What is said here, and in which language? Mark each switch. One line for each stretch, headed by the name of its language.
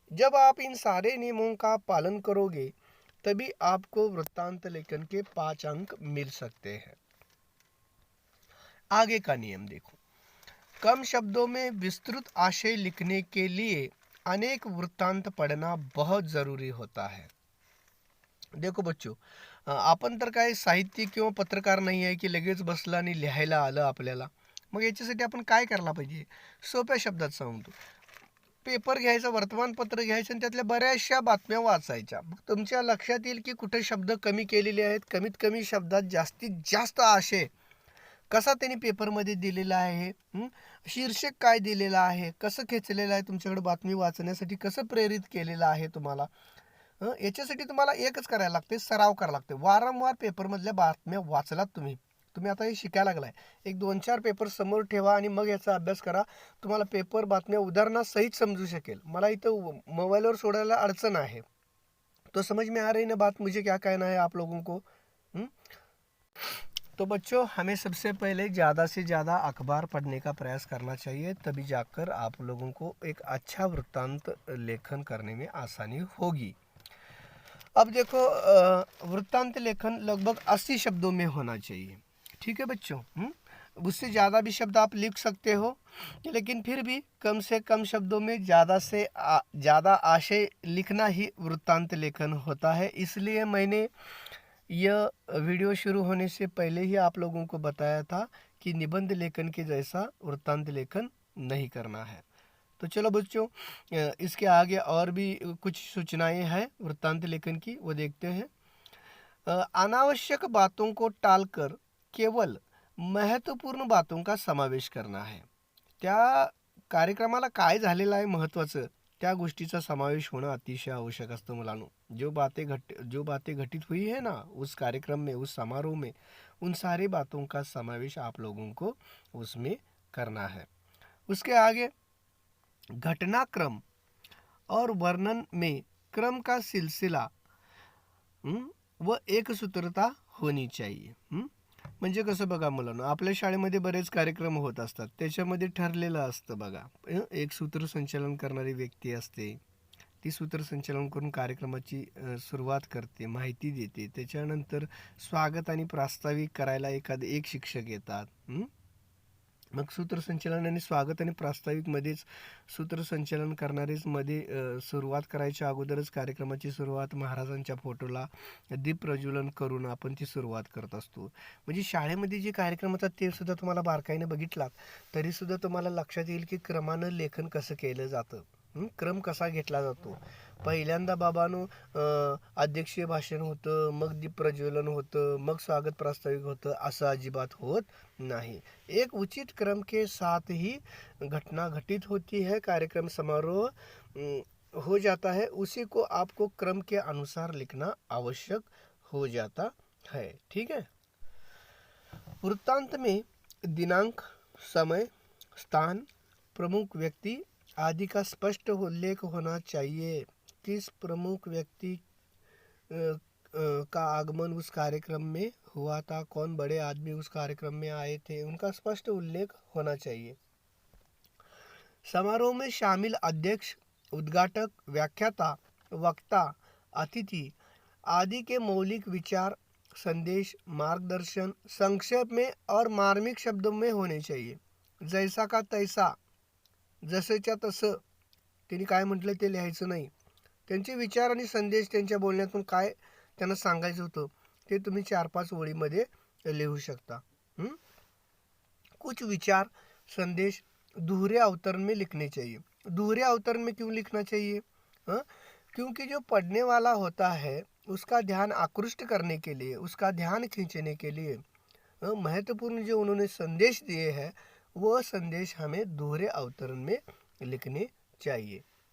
Hindi: जब आप इन सारे नियमों का पालन करोगे तभी आपको वृत्तांत लेखन के 5 अंक मिल सकते हैं। आगे का नियम देखो, कम शब्दों में विस्तृत आशय लिखने के लिए अनेक वृत्तांत पढ़ना बहुत जरूरी होता है। देखो बच्चो,
Marathi: आपण तर काय साहित्यिक किंवा पत्रकार नाही आहे की लगेच बसला आणि लिहायला आलं आपल्याला. मग याच्यासाठी आपण काय करायला पाहिजे, सोप्या शब्दात सांगतो. पेपर घ्यायचा, वर्तमानपत्र घ्यायचं आणि त्यातल्या बऱ्याचशा बातम्या वाचायच्या. मग तुमच्या लक्षात येईल की कुठे शब्द कमी केलेले आहेत, कमीत कमी शब्दात जास्तीत जास्त आशय कसा त्यांनी पेपरमध्ये दिलेला आहे, शीर्षक काय दिलेला आहे, कसं खेचलेलं आहे, तुमच्याकडे बातमी वाचण्यासाठी कसं प्रेरित केलेलं आहे तुम्हाला. याच्यासाठी तुम्हाला एकच करायला लागते, सराव करायला लागते. वारंवार पेपरमधल्या बातम्या वाचलात तुम्ही आता हे शिकायला लागलाय, एक 2-4 पेपर समोर ठेवा आणि मग याचा अभ्यास करा. तुम्हाला पेपर बातम्या उदाहरणासहित समजू शकेल. मला इथं मोबाईलवर सोडायला अडचण आहे.
Hindi: तो समझ में आ रही ना बात, मुझे क्या कहना है आप लोगों को. तो बच्चों, हमें सबसे पहले ज़्यादा से ज़्यादा अखबार पढ़ने का प्रयास करना चाहिए, तभी जाकर आप लोगों को एक अच्छा वृत्तांत लेखन करने में आसानी होगी. अब देखो, वृत्तांत लेखन लगभग 80 शब्दों में होना चाहिए. ठीक है बच्चों, उससे ज़्यादा भी शब्द आप लिख सकते हो, लेकिन फिर भी कम से कम शब्दों में ज़्यादा से ज़्यादा आशय लिखना ही वृत्तांत लेखन होता है. इसलिए मैंने यह वीडियो शुरू होने से पहले ही आप लोगों को बताया था कि निबंध लेखन के जैसा वृत्तांत लेखन नहीं करना है. तो चलो बच्चों, इसके आगे और भी कुछ सूचनाएं हैं वृत्तांत लेखन की, वो देखते हैं. अनावश्यक बातों को टालकर केवल महत्त्वपूर्ण बातों का समावेश करना है.
Marathi: त्या कार्यक्रमाला काय झालेलं आहे महत्त्वाचं, त्या गोष्टीचा समावेश होणं अतिशय आवश्यक असतं मुलांनो.
Hindi: जो बातें घटित हुई है ना उस कार्यक्रम में, उस समारोह में, उन सारी बातों का समावेश आप लोगों को उसमें करना है. उसके आगे, घटनाक्रम और वर्णन में क्रम का सिलसिला व एक सूत्रता होनी चाहिए.
Marathi: म्हणजे कसं बघा मुलांनो, आपल्या शाळेमध्ये बरेच कार्यक्रम होत असतात, त्याच्यामध्ये ठरलेलं असतं बघा, एक सूत्रसंचालन करणारी व्यक्ती असते. ती सूत्रसंचालन करून कार्यक्रमाची सुरुवात करते, माहिती देते. त्याच्यानंतर स्वागत आणि प्रास्ताविक करायला एक शिक्षक येतात. मग सूत्रसंचालन आणि स्वागत आणि प्रास्ताविकमध्येच सूत्रसंचालन करणारेच मध्ये सुरुवात करायच्या अगोदरच कार्यक्रमाची सुरुवात महाराजांच्या फोटोला दीप प्रज्वलन करून आपण ती सुरुवात करत असतो. म्हणजे शाळेमध्ये जे कार्यक्रम होतात ते सुद्धा तुम्हाला बारकाईने बघितलात तरीसुद्धा तुम्हाला लक्षात येईल की क्रमानं लेखन कसं केलं जातं, क्रम कसा घेतला जातो. पहिल्यांदा बाबांनो अध्यक्षीय भाषण होतं, मग दीप प्रज्वलन होतं, मग स्वागत प्रास्ताविक होतं, असं अजिबात होत नहीं.
Hindi: एक उचित क्रम के साथ ही घटना घटित होती है, कार्यक्रम समारोह हो जाता है, उसी को आपको क्रम के अनुसार लिखना आवश्यक हो जाता है. ठीक है. वृत्तांत में दिनांक, समय, स्थान, प्रमुख व्यक्ति आदि का स्पष्ट उल्लेख होना चाहिए. किस प्रमुख व्यक्ति का आगमन उस कार्यक्रम में हुआ था, कौन बड़े आदमी उस कार्यक्रम में आए थे, उनका स्पष्ट उल्लेख होना चाहिए. समारोह में शामिल अध्यक्ष, उद्घाटक, व्याख्याता, वक्ता, अतिथि आदि के मौलिक विचार, संदेश, मार्गदर्शन संक्षेप में और मार्मिक शब्दों में होने चाहिए. जैसा का तैसा, जसेच्या तसं त्यांनी काय म्हटलं ते लिहायचं नाही. त्यांचे विचार आणि संदेश, त्यांच्या बोलण्यातून काय त्यांना सांगायचं होतं ते तुम्ही 4-5 ओळीमध्ये लिहू शकता. कुछ विचार, संदेश दोहरे अवतरण में लिखने चाहिए. दोहरे अवतरण में क्यों लिखना चाहिए? हाँ, क्योंकि जो पढ़ने वाला होता है उसका ध्यान आकृष्ट करने के लिए, उसका ध्यान खींचने के लिए महत्वपूर्ण जो उन्होंने संदेश दिए हैं वो संदेश हमें दोहरे अवतरण में लिखने चाहिए।